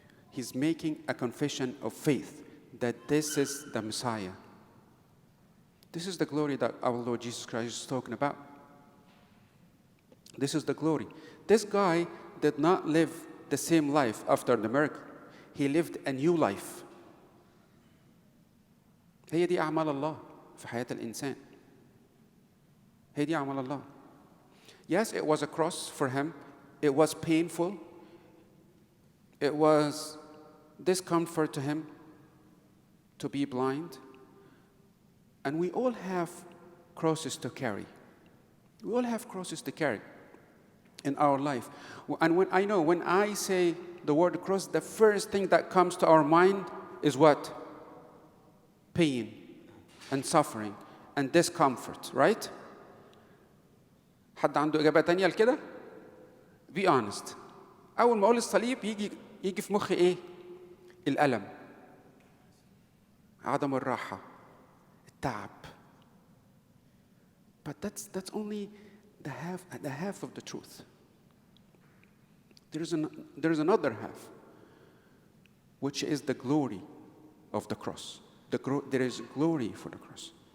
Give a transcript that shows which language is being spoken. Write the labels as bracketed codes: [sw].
[en] He's making a confession of faith that this is the Messiah. This is the glory that our Lord Jesus Christ is talking about. This is the glory. This guy did not live the same life after the miracle. He lived a new life. [ar] هي دي أعمال الله في حياة الإنسان. هي دي أعمال الله. [en] Yes, it was a cross for him. It was painful. It was discomfort to him to be blind. And we all have crosses to carry. We all have crosses to carry in our life. And when I say the word cross, the first thing that comes to our mind is what? pain and suffering and discomfort, right? [ar] حد عنده إجابة تانية لكده؟ [en] Be honest. [ar] أول ما أقول الصليب يجي في مخي إيه؟ الألم، عدم الراحة، التعب. [en] But that's only the half of the truth. There's another half, which is the glory of the cross. There is glory for the cross.